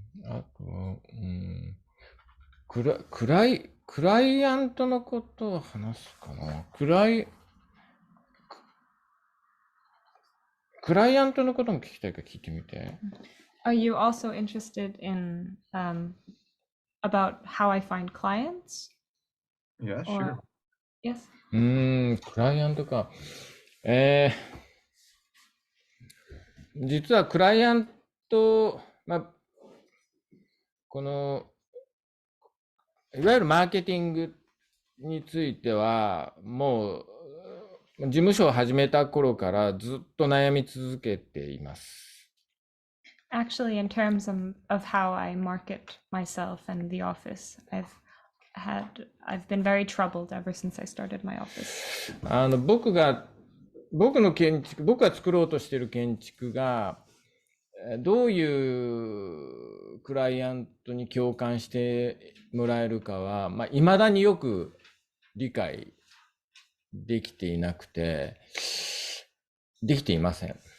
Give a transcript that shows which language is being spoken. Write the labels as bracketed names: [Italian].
[Japanese] あと、クライアントのことを話すかな。クライアントのことも聞きたいから聞いてみて。 [English] Are you also interested in about how I find clients? Yeah, Or... sure. Yes. [Japanese] クライアントか。実はクライアント、まあ、このいわゆるマーケティングについてはもう事務所を始めた頃からずっと悩み続けています。 [English] Actually, in terms of how I market myself and the office, I've been very troubled ever since I started my office. [Japanese] 僕が作ろうとしている建築がどういうクライアントに共感してもらえるかは、まあ、未だによく理解できていなくて、できていません。